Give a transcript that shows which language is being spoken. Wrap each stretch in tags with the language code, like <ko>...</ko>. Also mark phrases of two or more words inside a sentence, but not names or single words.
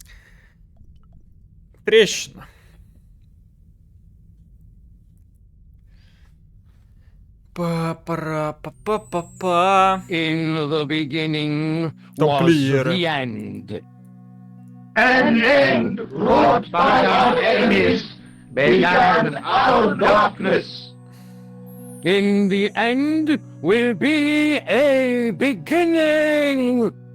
<ru>Трещина. Па-пара-па-па-па-па.</ru> <en>In the beginning was</en> <ru>Тамплиеры.</ru> <en>the end. An end wrought by our enemies began our darkness. In the end will be a beginning.</en>